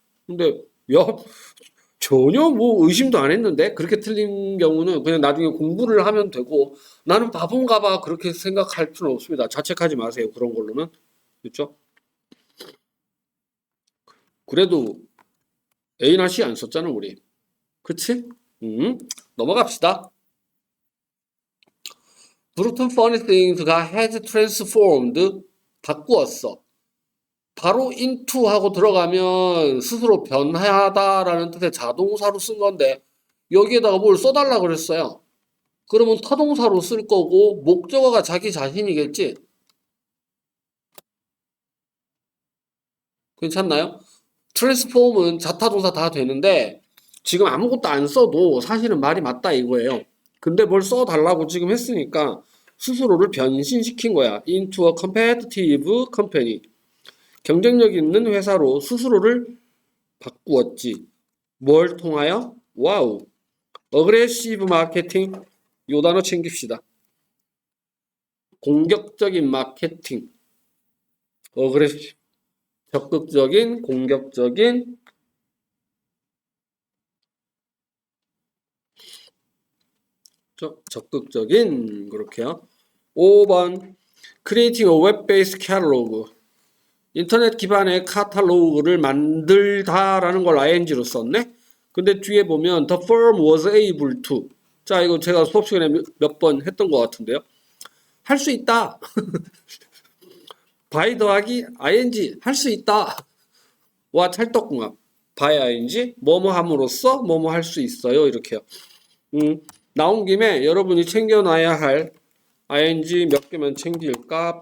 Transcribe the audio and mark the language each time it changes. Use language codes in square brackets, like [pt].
[ko] 근데 야 전혀 뭐 의심도 안 했는데 그렇게 틀린 경우는 그냥 나중에 공부를 하면 되고 나는 바본가 봐 그렇게 생각할 필요는 없습니다. 자책하지 마세요. 그런 걸로는. 그렇죠? 그래도 A나 C 안 썼잖아 우리. 그치? 넘어갑시다. [en] Brutal funny things가 has transformed [ko] 바꾸었어. 바로 into 하고 들어가면 스스로 변하다라는 뜻의 자동사로 쓴 건데 여기에다가 뭘 써달라 그랬어요. 그러면 타동사로 쓸 거고 목적어가 자기 자신이겠지? 괜찮나요? transform은 자타동사 다 되는데 지금 아무것도 안 써도 사실은 말이 맞다 이거예요. 근데 뭘 써달라고 지금 했으니까 스스로를 변신시킨 거야. [en] into a competitive company. [ko] 경쟁력 있는 회사로 스스로를 바꾸었지. 뭘 통하여? 와우. 어그레시브 마케팅. 요 단어 챙깁시다. 공격적인 마케팅. 어그레시브. 적극적인, 공격적인. 적극적인. 그렇게요. 5번. [en] Creating a web-based catalog. [ko] 인터넷 기반의 카탈로그를 만들다라는 걸 ing로 썼네? 근데 뒤에 보면 [en] the firm was able to. [ko] 자, 이거 제가 수업 시간에 몇 번 했던 것 같은데요. 할 수 있다. by 더하기 ing 할 수 있다. 와 찰떡궁합. by ing 뭐뭐 함으로써 뭐뭐 할 수 있어요. 이렇게요. 나온 김에 여러분이 챙겨놔야 할 ing 몇 개만 챙길까?